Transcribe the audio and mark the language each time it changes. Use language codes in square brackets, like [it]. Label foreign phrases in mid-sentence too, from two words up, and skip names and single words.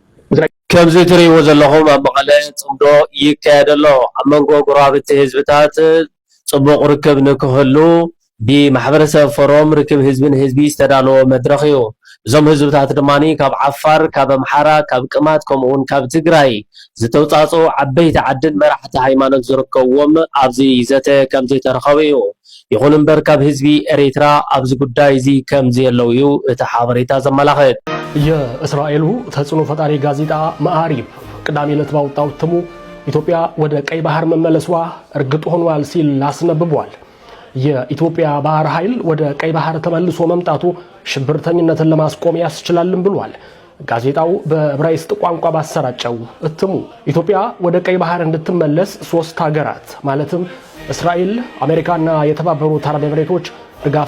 [ti] ከምዚ ትሪእዎ ዘለኹም ኣብ መቐለ ፅምዶ ይካየድ ኣሎ። ኣብ መንጎ ጎራቤት ህዝብታት ፅቡቅ ርክብ ንክህሉ ብማሕበረሰብ ፎረም ርክብ ህዝቢ ንህዝቢ ዝተዳለወ መድረክ እዩ። እዞም ህዝብታት ድማኒ ካብ ዓፋር፣ ካብ ኣምሓራ፣ ካብ ቅማት ከምኡውን ካብ ትግራይ ዝተውፃፅኡ ዓበይቲ ዓድን መራሕቲ ሃይማኖት ዝርከብዎም ኣብዚ ዘተ ከምዚ ተረኸበ እዩ። ይኹን እምበር ካብ ህዝቢ ኤርትራ ኣብዚ ጉዳይ እዚ ከምዚ የለው እዩ እቲ ሓበሬታ ዘመላኽት። [am] የእስራኤሉ ተጽዕኖ ፈጣሪ ጋዜጣ መዓሪብ ቅዳሜ ዕለት ባወጣው እትሙ ኢትዮጵያ ወደ ቀይ ባህር መመለሷ እርግጥ ሆኗል ሲል አስነብቧል። የኢትዮጵያ ባህር ኃይል ወደ ቀይ ባህር ተመልሶ መምጣቱ ሽብርተኝነትን ለማስቆም ያስችላልም ብሏል። ጋዜጣው በዕብራይስጥ ቋንቋ ባሰራጨው እትሙ ኢትዮጵያ ወደ ቀይ ባህር እንድትመለስ 3 ሀገራት ማለትም እስራኤል፣ አሜሪካና የተባበሩት አረብ ኤሚሬቶች ድጋፍ